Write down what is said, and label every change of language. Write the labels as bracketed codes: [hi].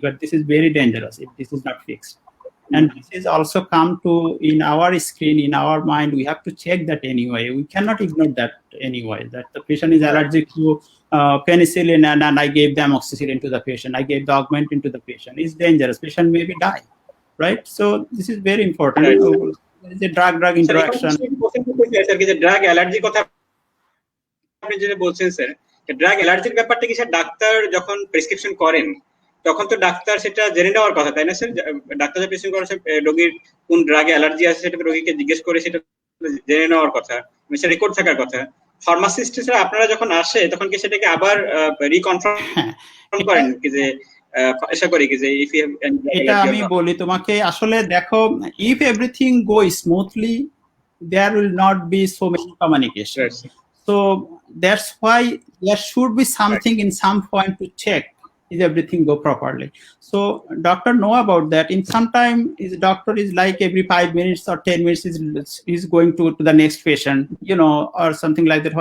[en] But this is very dangerous if this is not fixed. And this is also come to in our screen, in our mind, we have to check that anyway. We cannot ignore that anyway, that the patient is allergic to penicillin and I gave the amoxicillin to the patient, I gave the augmentin to the patient. It's dangerous. Patient maybe die, right? So this is very important. Right. There is a drug interaction. [bn] Drug অ্যালার্জির কথা আপনি যেটা বলছেন sir, drug অ্যালার্জির ব্যাপারটা কি sir, doctor যখন prescription করেন তখন তো ডাক্তার সেটা জেনে নেওয়ার কথা, তাই না স্যার? ডাক্তার যা প্রেসক্রিপশন করেন রোগীর কোন ড্রাগে অ্যালার্জি আছে সেটা রোগীকে জিজ্ঞেস করে সেটা জেনে নেওয়ার কথা, সেটা রেকর্ড থাকার কথা। ফার্মাসিস্টরা আপনারা যখন আসে তখন কি সেটাকে আবার রিকনফার্ম করেন কি যে আশা করি কি যে [en] if you [bn] এটা আমি বলি তোমাকে, আসলে দেখো, [en] if everything goes smoothly there will not be so many communication. So that's why there should be something in some point to check is everything go properly. So doctor know about that. In some time is doctor is like every 5 minutes or 10 minutes is going to the next patient, you know, or something like that.